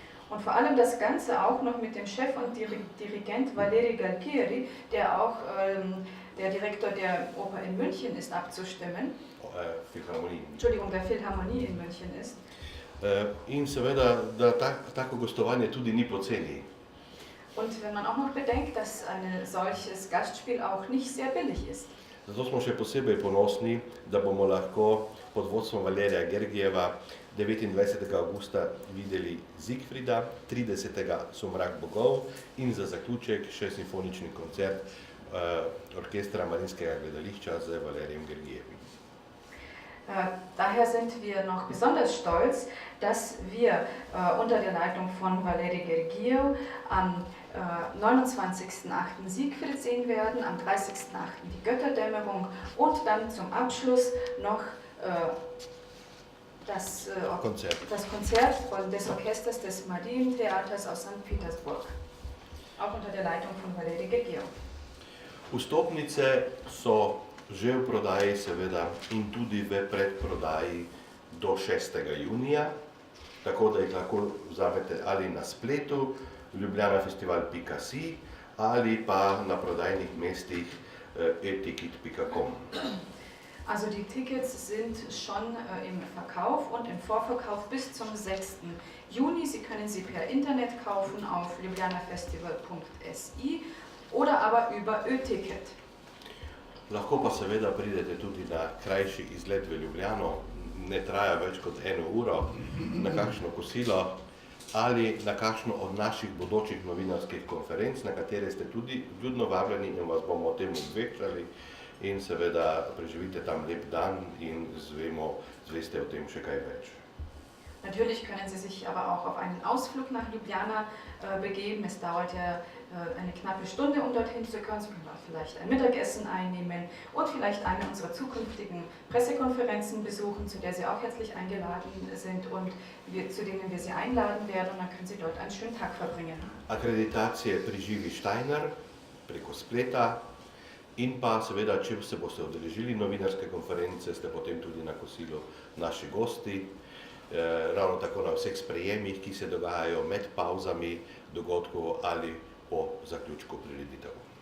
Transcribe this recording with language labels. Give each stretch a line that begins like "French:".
German: Und vor allem das Ganze auch noch mit dem Chef und Dirigent Valeri Galtieri, der auch der Direktor der Oper in München ist, abzustimmen. Entschuldigung, der Philharmonie in München ist.
Slovenian: In seveda, da tako gostovanje tudi ni poceni.
German: Und wenn man auch noch bedenkt, dass ein solches Gastspiel auch nicht sehr billig ist.
Slovenian: Zato smo še posebej ponosni, da bomo lahko pod vodstvom Valerija Gergijeva 29. avgusta videli Siegfrieda, 30. Somrak bogov in za zaključek še simfonični koncert Orkestra Mariinskega gledališča z Valerijem Gergijevim.
German: Daher sind wir noch besonders stolz, dass wir unter der Leitung von Valeri Gergiev am 29.08. Siegfried sehen werden, am 30.08. die Götterdämmerung und dann zum Abschluss noch das Konzert des Orchesters des Marientheaters aus St. Petersburg, auch unter der Leitung von Valeri Gergiev.
Slovenian: Vstopnice so že v prodaji seveda in tudi v predprodaji do 6. junija, tako da jih lahko vzamete ali na spletu ljubljanafestival.si ali pa na prodajnih mestih eticket.com.
German: Also die Tickets sind schon im Verkauf und im Vorverkauf bis zum 6. Juni. Sie können sie per Internet kaufen auf ljubljanafestival.si oder aber über Ö-Ticket.
Slovenian: Lahko pa seveda pridete tudi na krajši izlet v Ljubljano, ne traja več kot 1 uro, na kakšno kosilo ali na kakšno od naših bodočih novinarskih konferenc, na katere ste tudi ljudno vabljeni in vas bomo o tem obveščali in seveda preživite tam lep dan in zveste o tem še kaj več.
German: Natürlich können Sie sich aber auch auf einen Ausflug nach Ljubljana begeben. Es dauert ja eine knappe Stunde, um dorthin zu kommen. Sie können auch vielleicht ein Mittagessen einnehmen und vielleicht eine unserer zukünftigen Pressekonferenzen besuchen, zu der Sie auch herzlich eingeladen sind und zu denen wir Sie einladen werden. Und dann können Sie dort einen schönen Tag verbringen.
Slovenian: Akreditacije pri Živi Steiner preko spleta in pa seveda, če se boste udeležili novinarske konference, ste potem tudi na kosilu naši gosti. Ravno tako na vseh sprejemih, ki se dogajajo med pauzami dogodkov ali po zaključku prireditev.